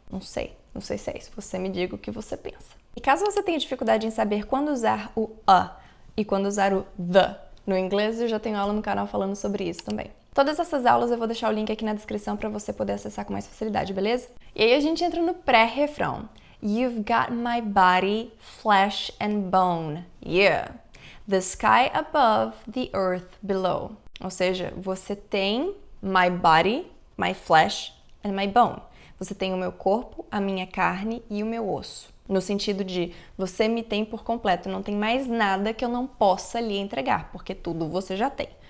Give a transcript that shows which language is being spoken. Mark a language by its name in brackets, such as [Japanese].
[Portuguese] Não sei se é isso. Você me diga o que você pensa. E caso você tenha dificuldade em saber quando usar o a e quando usar o the no inglês, eu já tenho aula no canal falando sobre isso também. Todas essas aulas eu vou deixar o link aqui na descrição para você poder acessar com mais facilidade, beleza? E aí a gente entra no pré-refrão. [English] You've got my body, flesh and bone. Yeah. The sky above, the earth below. [Portuguese] Ou seja, você tem [English] my body, my flesh and my bone. [Portuguese] Você tem o meu corpo, a minha carne e o meu osso. No sentido de, você me tem por completo, não tem mais nada que eu não possa lhe entregar, porque tudo você já tem.